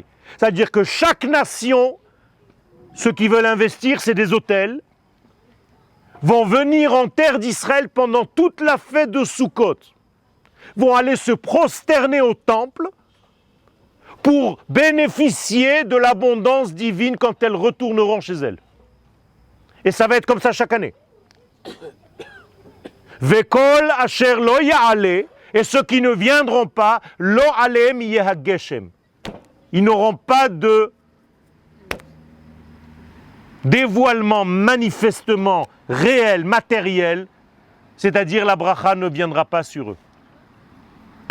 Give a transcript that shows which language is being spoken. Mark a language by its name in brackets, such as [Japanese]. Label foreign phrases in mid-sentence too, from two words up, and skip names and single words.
[French] C'est-à-dire que chaque nation, ceux qui veulent investir, c'est des hôtels, vont venir en terre d'Israël pendant toute la fête de Sukkot, vont aller se prosterner au temple pour bénéficier de l'abondance divine quand elles retourneront chez elles. Et ça va être comme ça chaque année. [Hebrew] וכל אשר לא יעלה, [French] et ceux qui ne viendront pas, [Hebrew] לא עליהם יהיה הגשם. [French] Ils n'auront pas de dévoilement manifestement réel, matériel, c'est-à-dire la bracha ne viendra pas sur eux.